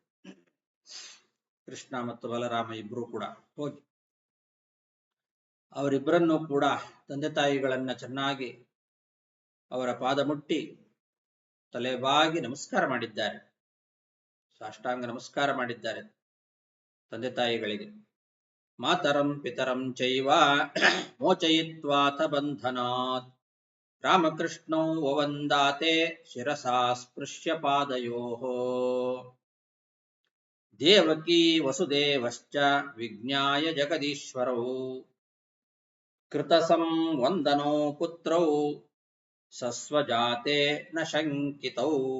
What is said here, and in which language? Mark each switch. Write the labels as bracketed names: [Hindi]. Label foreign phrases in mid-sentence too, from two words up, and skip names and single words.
[Kannada] ಕೃಷ್ಣ ಮತ್ತು ಬಲರಾಮ ಇಬ್ರು ಕೂಡ ಹೋಗಿ ಅವರಿಬ್ಬರನ್ನು ಕೂಡ ತಂದೆ ತಾಯಿಗಳನ್ನ ಚೆನ್ನಾಗಿ ಅವರ ಪಾದ ಮುಟ್ಟಿ ತಲೆಬಾಗಿ ನಮಸ್ಕಾರ ಮಾಡಿದ್ದಾರೆ, ಸಾಷ್ಟಾಂಗ ನಮಸ್ಕಾರ ಮಾಡಿದ್ದಾರೆ ತಂದೆ ತಾಯಿಗಳಿಗೆ. [Sanskrit] ಮಾತರಂ ಪಿತರಂ ಚೈವ ಮೋಚಯಿತ್ವಾಥ ಬಂಧನಾತ್ ರಾಮಕೃಷ್ಣೌ ವವಂದಾತೆ ಶಿರಸಾ ಸ್ಪೃಶ್ಯ ಪಾದಯೋಃ. ದೇವಕೀ ವಸುದೇವಶ್ಚ ವಿಜ್ಞಾಯ ಜಗದೀಶ್ವರೌ ಕೃತಸಂ ವಂದನೋ ಪುತ್ರೌ ಸಸ್ವಜಾತೆ ನ ಶಂಕಿತೌ.